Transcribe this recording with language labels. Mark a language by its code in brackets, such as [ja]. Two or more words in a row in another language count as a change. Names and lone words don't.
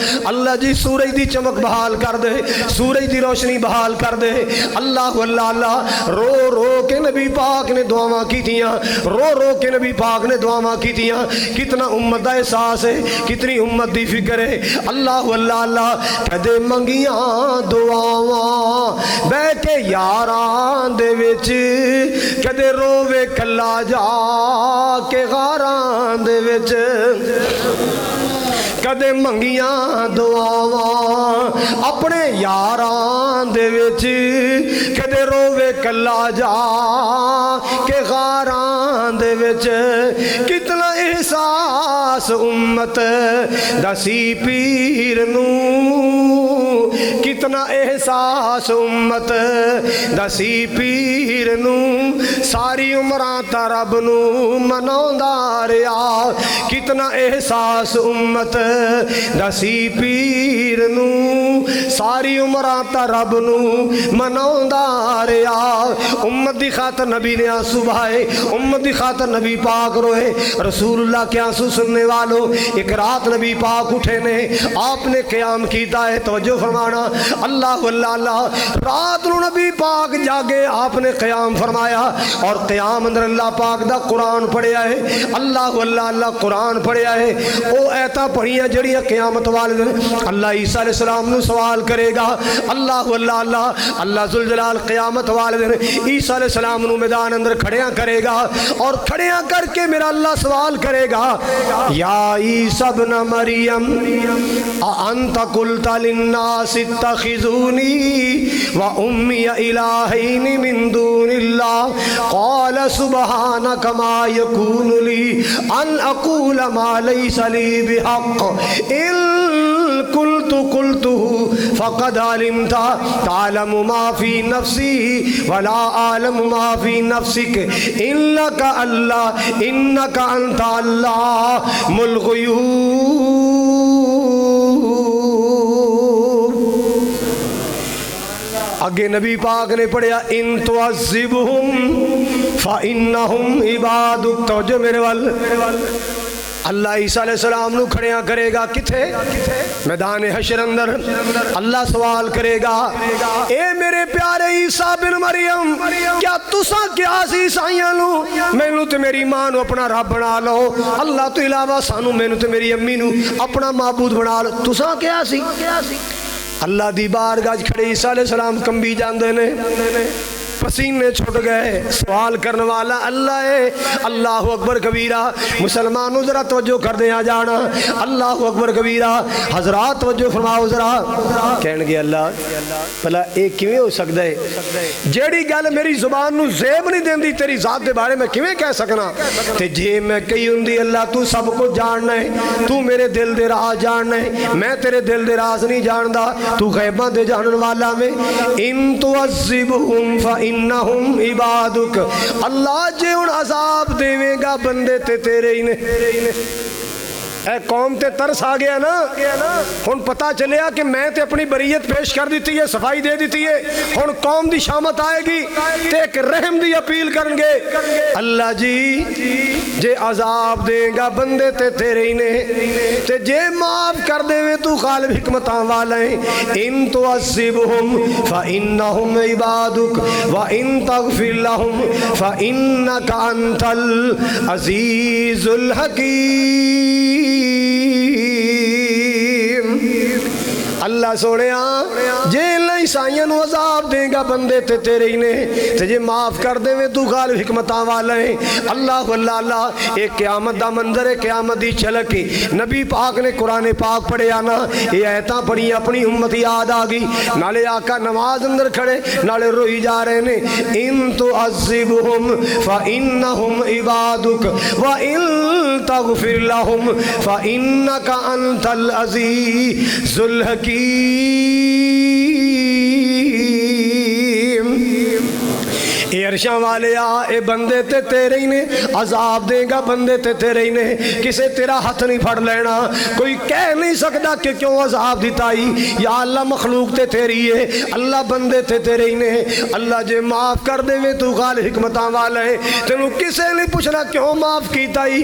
[pa] اللہ جی سورج دی چمک بحال کر دے, سورج دی روشنی بحال کر دے. اللہ اللہ اللہ. رو رو کے نبی پاک نے دعاواں کی تھیاں, رو رو کے نبی پاک نے دعاواں کی تھیاں. کتنا امت دا احساس ہے, کتنی امت دی فکر ہے. اللہ اللہ اللہ. کدے منگیاں دعاواں بہ کے یاراں دے وچ, کدے روے کلا جا کے غاراں دے وچ. کدے منگیاں دعاواں اپنے یاراں دے وچ, کدے روے کلا جا کے غاراں دے وچ. کتنا احساس امت دسی پیر نو, کتنا احساس امت دسی پیر نو, ساری عمراں تا رب نو مناوندا رہیا. کتنا احساس امت دسی پیر نو, ساری عمراں تا رب نو مناوندا رہیا. امت دی خاطر نبی نے آنسو بہائے, امت دی خاطر نبی پاک روئے. رسول اللہ کے آنسو سننے والوں, ایک رات نبی پاک اٹھے نے, آپ نے قیام کیتا ہے, توجہ فرمانا. اللہ اللہ اللہ. رات نو نبی پاک جاگے, آپ نے قیام فرمایا, اور قیام اندر اللہ پاک دا قرآن پڑھیا ہے. اللہ اللہ اللہ. قرآن پڑھیا ہے, او ایتا پڑھیا جڑیاں قیامت والے دن اللہ عیسیٰ علیہ السلام نو سوال کرے گا. اللہ اللہ اللہ. اللہ ذوالجلال قیامت والے دن عیسیٰ علیہ السلام نو میدان اندر کھڑیاں کرے گا, اور کھڑیاں کر کے میرا اللہ سوال کرے گا, [ar] یا عیسیٰ ابن مریم انت قلت للناس اتخذونی و امی الہین من دون اللہ, قال سبحانک ما یکون لی ان اقول ما لیس لی بحق, ان قلته فقد علمت تعلم ما فی نفسی ولا اعلم ما فی نفسک انک اللہ انک انت علام الغیوب. [pa] آگے نبی پاک نے پڑھیا, [ar] ان تعذبہم فإنہم عبادک. [pa] توجہ میرے وال. اللہ عیسیٰ علیہ السلام نو کھڑیاں کرے گا, کتھے میدان حشر اندر. اللہ سوال کرے گا, اے میرے پیارے عیسیٰ بن مریم, کیا تساں کیا سی عیسائیاں نو مینوں تے میری ماں نو اپنا رب بنا لو, اللہ تو علاوہ سانو مینوں تے میری امی نو اپنا معبود بنا لو, تساں کیا سی. اللہ دی بارگاہ کھڑے عیسیٰ علیہ السلام کمبی جاندے نے, پسینے چھٹ گئے. سوال کرنے والا اللہ ہے. [ar] اللہ اکبر کبیرہ. [pa] مسلمانوں ذرا توجہ کر دیں آ جانا. [ar] اللہ اکبر کبیرہ. [pa] حضرات توجہ فرماؤ ذرا. کہن گے اللہ بھلا ایک کیویں ہو سکتا ہے, جیڑی گل میری زبان نو زیب نہیں دیندی تیری ذات دے بارے میں کیویں کہہ سکنا. تے جے میں کہی ہوندی اللہ تو سب کو جاننا ہے, تو میرے دل دے راز جاننا ہے, میں تیرے دل دے راز نہیں جاندا, تو غیباں دے جانن والا میں. [ar] ان تعذبہم فإنہم عبادک. [pa] اللہ جے ان عذاب دے گا بندے تے تیرے ہی نے. اے قوم تے ترس آ گیا نا, ہن پتہ چلیا کہ میں تے اپنی بریت پیش کر دیتی ہے, صفائی دے دیتی ہے, ہن قوم دی شامت آئے گی تے ایک رحم دی اپیل کرن گے. اللہ جی جے عذاب دے گا بندے تے تیرے ہی نے, تے جے معاف کر دے وے تو غالب حکمتاں والا ہے. [ar] ان تعذبہم فإنہم عبادک وإن تغفر لہم فإنک انت العزیز الحکیم. [pa] اللہ سونے جے اللہ عیسائیاں نو عذاب دے گا بندے تے تیرے ہی نے, تے جے معاف کر دے تو غالب حکمتاں والا ہے. اللہ اللہ اللہ. ایک قیامت دا منظر ہے, قیامت دی جھلک. نبی پاک نے قرآن پاک پڑھیا نا, یہ آیتاں پڑھی اپنی امت یاد آ گئی, نالے آقا نماز اندر کھڑے نالے روئی جا رہے نے. [ar] ان تعذبہم فإنہم عبادک وإن تغفر لہم فإنک انت العزیز الحکیم. [pa] اے عرشاں والے اے بندے تے تیرے ہی نے، عذاب دے گا بندے تے تیرے ہی نے، کسے تیرا ہاتھ نہیں پھڑ لینا، کوئی کہہ نہیں سکتا کہ کیوں عذاب دیتائی، یا اللہ مخلوق تے تیری ہے، اللہ بندے تے تیرے ہی نے، اللہ جے معاف کر دے میں تو غالب حکمتاں والا ہے، تینوں کسے نہیں پوچھنا کیوں معاف کیتائی۔